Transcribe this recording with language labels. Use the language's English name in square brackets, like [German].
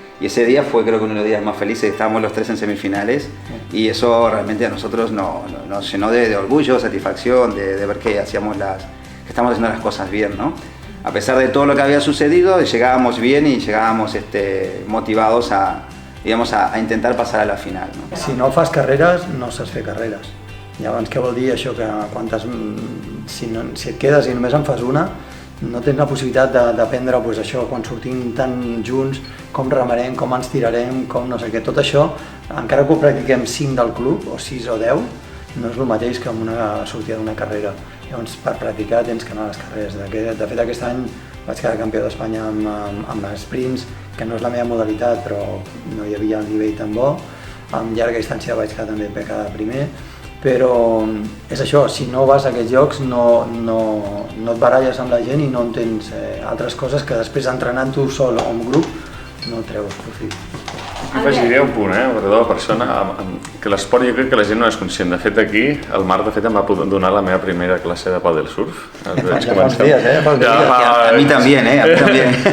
[Spanish] Y ese día fue, creo que uno de los días más felices, estábamos los tres en semifinales, y eso realmente a nosotros nos llenó de orgullo, satisfacción, de ver que estamos haciendo las cosas bien, ¿no? A pesar de todo lo que había sucedido, llegábamos bien y llegábamos motivados a intentar pasar a la final, ¿no? [Catalan] Si no fas carreres, no saps fer carreres. Llavors, què vol dir això? Que si et quedes i només en fas una, no tens la possibilitat d'aprendre això, quan sortim tan junts, com remarem, com ens tirarem, com no sé què. Tot això, encara que ho practiquem 5 del club, o 6 o 10, no és el mateix que amb una sortida d'una carrera. Llavors, per practicar tens que anar a les carreres. De fet, aquest any vaig quedar campió d'Espanya amb les sprints, que no és la meva modalitat, però no hi havia el nivell tan bo. Amb llarga distància vaig quedar també quedar primer. Però és això, si no vas a aquests llocs no et baralles amb la gent i no entens altres coses que després entrenant tu sol o en grup no treus profit. afegiria un punt, perdó, persona, que l'esport jo crec que la gent no és conscient. De fet, aquí, el Marc, de fet, em va donar la meva primera classe de paddle surf. Ja fa uns dies, fa uns dies. [Spanish] A mí también, a mí también.